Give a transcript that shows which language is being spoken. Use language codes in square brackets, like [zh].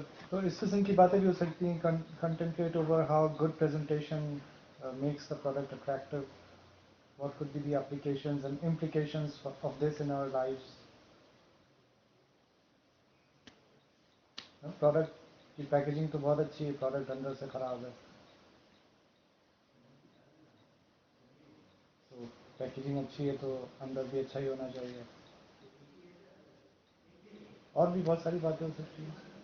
[hi] तो इस किस्म की बातें भी हो सकती हैं. [en] Contemplate over how good presentation makes the product attractive. What could be the applications and implications of this in our lives? [hi] Product की पैकेजिंग तो बहुत अच्छी है, प्रोडक्ट अंदर से खराब है. तो पैकेजिंग अच्छी है तो अंदर भी अच्छा ही होना चाहिए. और भी बहुत सारी बातें हो सकती हैं.